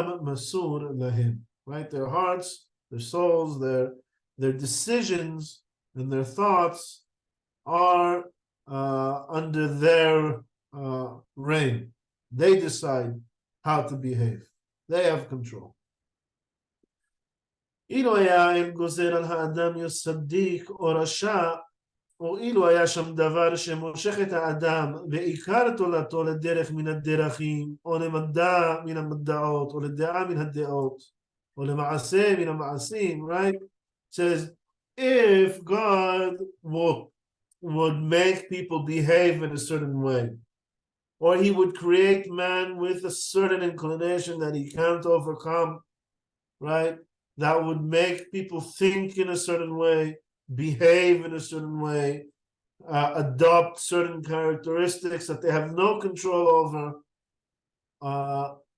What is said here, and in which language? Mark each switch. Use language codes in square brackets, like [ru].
[en] Right? Their hearts, their souls, their decisions and their thoughts are under their reign. They decide how to behave. They have control. [he] אילו היה האל גוזר על האדם להיות צדיק או רשע, או אילו היה שם דבר שמושך את האדם ועיקר תולדתו לדרך מן הדרכים, או למדע מן המדעות, או לדעה מן הדעות, או למעשה מן המעשים, right? [en] It says, if God would make people behave in a certain way, or he would create man with a certain inclination that he can't overcome, right? That would make people think in a certain way, behave in a certain way, adopt certain characteristics that they have no control over.